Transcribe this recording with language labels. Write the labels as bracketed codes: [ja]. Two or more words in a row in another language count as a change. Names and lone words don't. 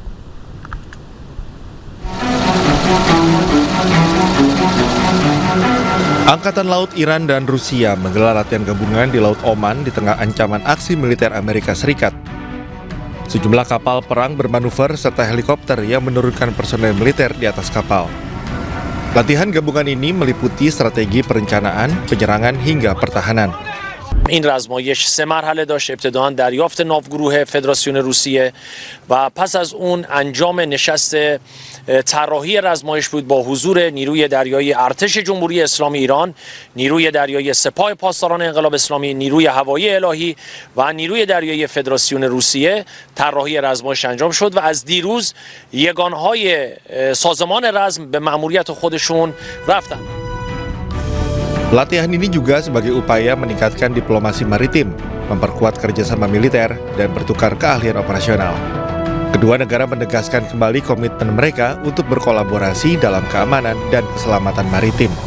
[id] Angkatan Laut Iran dan Rusia menggelar latihan gabungan di Laut Oman di tengah ancaman aksi militer Amerika Serikat. Sejumlah kapal perang bermanuver serta helikopter yang menurunkan personel militer di atas kapal. Latihan gabungan ini meliputi strategi perencanaan, penyerangan hingga pertahanan. [fa] این رزمایش 3 مرحله داشت. ابتداً دریافت ناوگروه فدراسیون روسیه و پس از اون انجام نشست طراحی رزمایش بود با حضور نیروی دریایی ارتش جمهوری اسلامی ایران، نیروی دریایی سپاه پاسداران انقلاب اسلامی، نیروی هوایی الهی و نیروی دریایی فدراسیون روسیه. طراحی رزمایش انجام شد و از دیروز یگانهای سازمان رزم به مأموریت خودشون رفتن. [id] Latihan ini juga sebagai upaya meningkatkan diplomasi maritim, memperkuat kerjasama militer, dan bertukar keahlian operasional. Kedua negara menegaskan kembali komitmen mereka untuk berkolaborasi dalam keamanan dan keselamatan maritim.